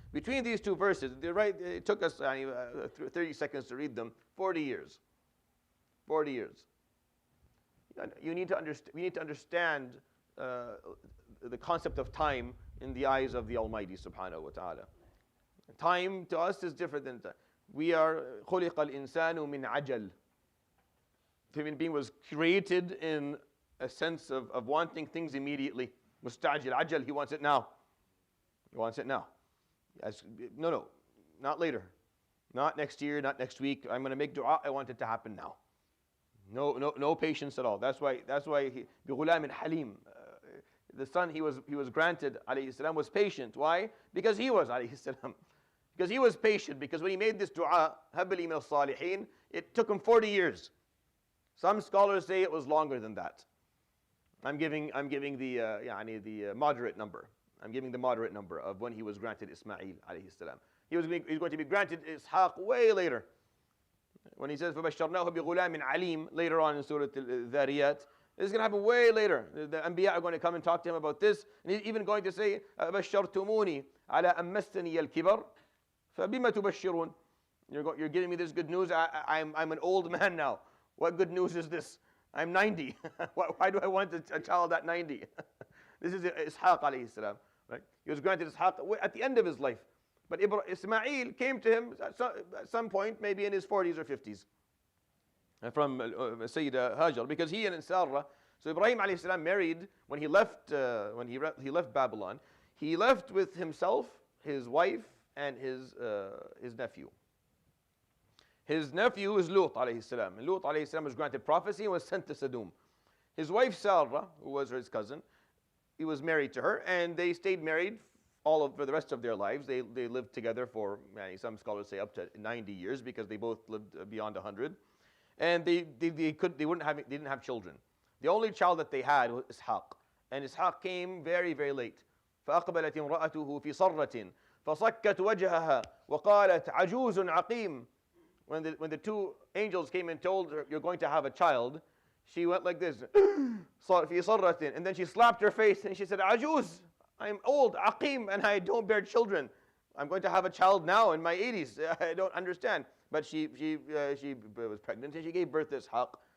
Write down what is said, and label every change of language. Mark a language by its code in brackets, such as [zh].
[en] Between these 2 verses, it took us 30 seconds to read them, 40 years. 40 years. We need to understand the concept of time in the eyes of the Almighty subhanahu wa ta'ala. Time to us is different than time. We are [ar] خُلِقَ الْإِنسَانُ مِنْ عَجَلٍ. [en] The human being was created in a sense of wanting things immediately. Mustajil, ajal, he wants it now. He wants it now. No, not later. Not next year, not next week. I'm going to make dua, I want it to happen now. No patience at all. That's why [ar] بِغُلَامٍ حَلِيمٍ. [en] The son he was granted, alayhi salam, was patient. Why? Because he was, alayhi salam. Because he was patient. Because when he made this dua, [ar] هَبْ لِي مِنَ الصَّالِحِينَ, [en] it took him 40 years. Some scholars say it was longer than that. I'm giving the moderate number. I'm giving the moderate number of when he was granted Ismail, alayhi salam. He was going to be granted Ishaq way later. When he says [ar] فَبَشَّرْنَاهُ بِغُلَامٍ عَلِيمٍ [en] later on in Surah Al-Dhariyat, this is going to happen way later. The Anbiya are going to come and talk to him about this. And he's even going to say, [ar] بَشَّرْتُمُونِي عَلَىٰ أَن مَّسَّنِيَ الْكِبَرُ فَبِمَ تُبَشِّرُونَ. [en] You're giving me this good news. I'm an old man now. What good news is this? I'm 90. Why do I want a child at 90? This is Ishaq alayhi salam. Right? He was granted Ishaq at the end of his life. But Ismail came to him at some point, maybe in his 40s or 50s, from Sayyidah Hajar, because he and Sarah. So Ibrahim alayhi salam married when he left Babylon. He left with himself, his wife, and his nephew. His nephew is Lut alayhi salam. And Lut alayhi salam was granted prophecy and was sent to Sodom. His wife Sarah, who was his cousin, he was married to her, and they stayed married for the rest of their lives. They lived together for, some scholars say, up to 90 years, because they both lived beyond 100. And they didn't have children. The only child that they had was Ishaq. And Ishaq came very, very late. [ar] فأقبلت امرأته في صرة فصكت وجهها وقالت عجوز عقيم. [en] When the two angels came and told her, you're going to have a child, she went like this, [ar] في صرة, [en] and then she slapped her face and she said, [ar] عجوز, [en] I'm old, aqim, and I don't bear children. I'm going to have a child now in my 80s. I don't understand. But she was pregnant and she gave birth to Ishaq.